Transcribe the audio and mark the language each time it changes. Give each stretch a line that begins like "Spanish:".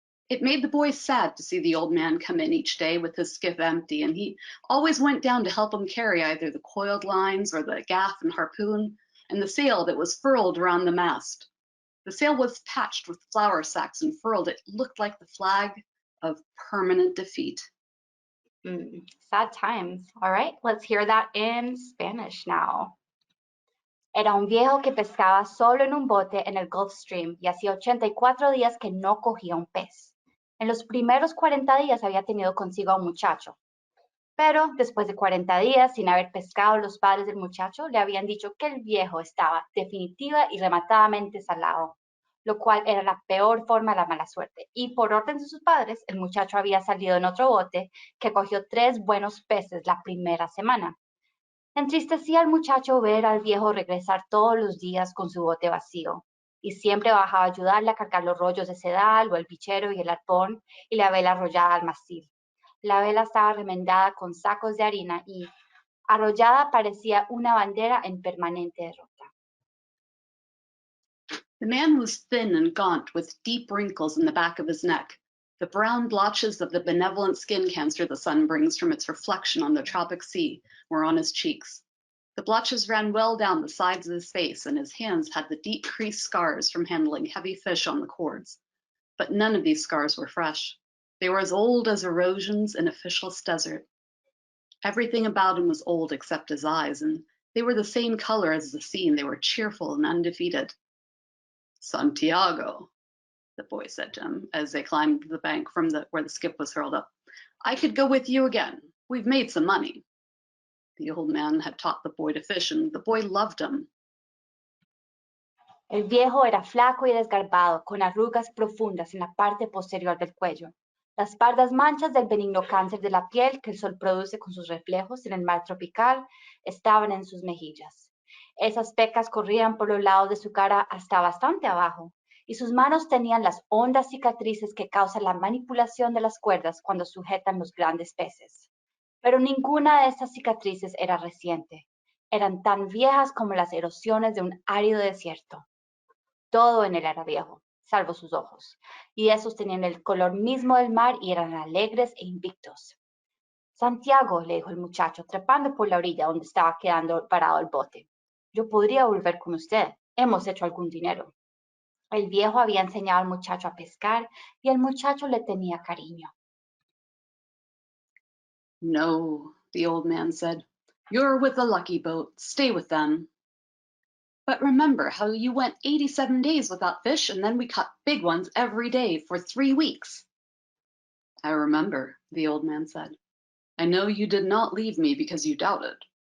English: It made the boy sad to see the old man come in each day with his skiff empty, and he always went down to help him carry either the coiled lines or the gaff and harpoon and the sail that was furled around the mast. The sail was patched with flour sacks and furled. It looked like the flag of permanent defeat. Sad times. All right, let's hear that in Spanish now.
Spanish: Era un viejo que pescaba solo en un bote en el Gulf Stream y hacía 84 días que no cogía un pez. En los primeros 40 días había tenido consigo a un muchacho. Pero después de 40 días sin haber pescado, los padres del muchacho le habían dicho que el viejo estaba definitiva y rematadamente salado, lo cual era la peor forma de la mala suerte. Y por orden de sus padres, el muchacho había salido en otro bote que cogió 3 buenos peces la primera semana. Entristecía al muchacho ver al viejo regresar todos los días con su bote vacío, y siempre bajaba a ayudarle a cargar los rollos de sedal o el bichero y el arpón y la vela arrollada al mástil. La vela estaba remendada con sacos de harina y, arrollada, parecía una bandera en permanente derrota.
English: The man was thin and gaunt, with deep wrinkles in the back of his neck, the brown blotches of the benevolent skin cancer the sun brings from its reflection on the tropic sea were on his cheeks. The blotches ran well down the sides of his face, and his hands had the deep creased scars from handling heavy fish on the cords. But none of these scars were fresh. They were as old as erosions in a fishless desert. Everything about him was old except his eyes, and they were the same color as the sea, and they were cheerful and undefeated. Santiago, the boy said to him as they climbed the bank from where the skiff was hurled up. I could go with you again. We've made some money. The old man had taught the boy to fish, and the boy loved him.
Spanish: El viejo era flaco y desgarbado, con arrugas profundas en la parte posterior del cuello. Las pardas manchas del benigno cáncer de la piel que el sol produce con sus reflejos en el mar tropical estaban en sus mejillas. Esas pecas corrían por los lados de su cara hasta bastante abajo, y sus manos tenían las hondas cicatrices que causan la manipulación de las cuerdas cuando sujetan los grandes peces. Pero ninguna de estas cicatrices era reciente. Eran tan viejas como las erosiones de un árido desierto. Todo en él era viejo, salvo sus ojos, y esos tenían el color mismo del mar y eran alegres e invictos. Santiago, le dijo el muchacho, trepando por la orilla donde estaba quedando parado el bote. Yo podría volver con usted. Hemos hecho algún dinero. El viejo había enseñado al muchacho a pescar y el muchacho le tenía cariño.
English: No, the old man said. You're with the lucky boat. Stay with them. But remember how you went 87 days without fish, and then we caught big ones every day for 3 weeks. I remember, the old man said. I know you did not leave me because you doubted.